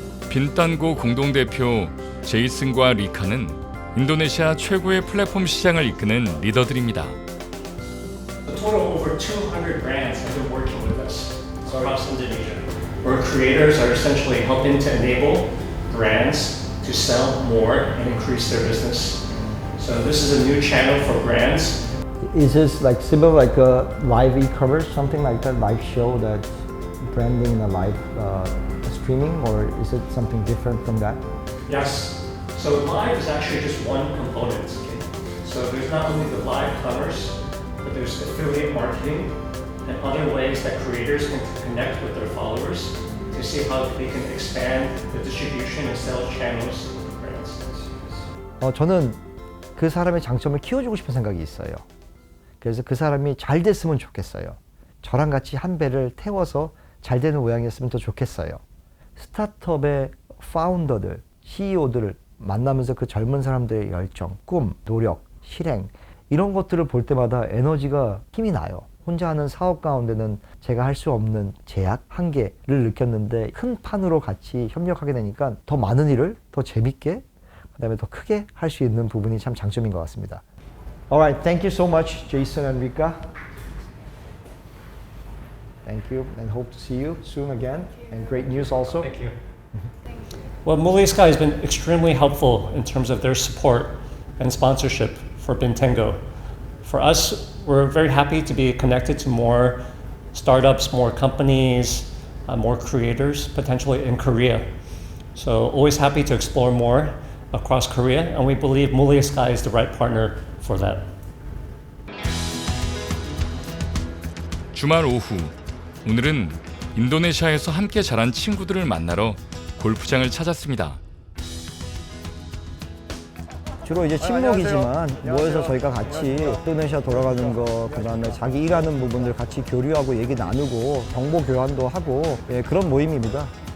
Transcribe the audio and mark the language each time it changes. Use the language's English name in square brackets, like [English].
[Korean] 빈딴고 공동대표 제이슨과 리카는 인도네시아 최고의 플랫폼 시장을 이끄는 리더들입니다. [English] A total of over 200 brands have been working with us across Indonesia, where creators are essentially helping to enable brands to sell more and increase their business. So this is a new channel for brands. Is this like similar like a live e-commerce, something like that, live show that's branding in a live streaming, or is it something different from that? Yes. So live is actually just one component. Okay? So So there's not only the live commerce, but there's affiliate marketing and other ways that creators can connect with their followers to see how they can expand the distribution and sales channels of brands. [Korean] 저는 그 사람의 장점을 키워주고 싶은 생각이 있어요. 그래서 그 사람이 잘 됐으면 좋겠어요. 저랑 같이 한 배를 태워서 잘 되는 모양이었으면 더 좋겠어요. 스타트업의 파운더들, CEO들을 만나면서 그 젊은 사람들의 열정, 꿈, 노력, 실행 이런 것들을 볼 때마다 에너지가 힘이 나요. 혼자 하는 사업 가운데는 제가 할 수 없는 제약, 한계를 느꼈는데 큰 판으로 같이 협력하게 되니까 더 많은 일을 더 재밌게 그다음에 더 크게 할 수 있는 부분이 참 장점인 것 같습니다. [English] Alright, thank you so much, Jason and Rika. Thank you, and hope to see you soon again. And great news also. Thank you. Well, Muli Sky has been extremely helpful in terms of their support and sponsorship for Bintango. For us, we're very happy to be connected to more startups, more companies, more creators, potentially in Korea. So always happy to explore more across Korea, and we believe Muli Sky is the right partner for that. [Korean] 주말 오후, 오늘은 인도네시아에서 함께 자란 친구들을 만나러 골프장을 찾았습니다. 주로 이제 친목이지만 모여서 저희가 같이 인도네시아 돌아가는 거, 그다음에 자기 일하는 부분들 같이 교류하고 얘기 나누고 정보 교환도 하고 그런 모임입니다.